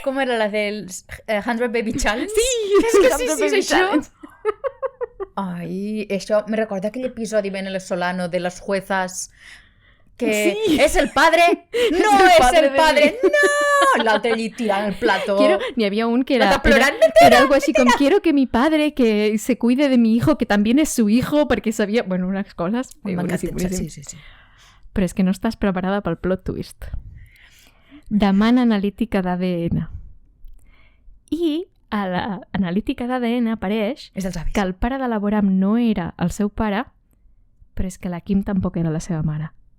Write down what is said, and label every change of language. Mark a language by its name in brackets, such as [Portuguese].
[Catalan] Com era la dels 100 Baby Challenge? Sí, és que sí, això. Ai, això me recorda aquell episodi [Spanish] venezolano de las juezas que és el padre, [Catalan] no és el padre, no! L'altre allí tirant el plató. N'hi havia un que era [Spanish] algo así com quiero que mi padre que se cuide de mi hijo, que también es su hijo, [Catalan] perquè sabia... Bueno, unes coses... Sí. Però és que no estàs preparada pel plot twist. Demana analítica d'ADN. I a l'analítica d'ADN apareix que el pare de la Boram no era el seu pare, però és que la Kim tampoc era la seva mare.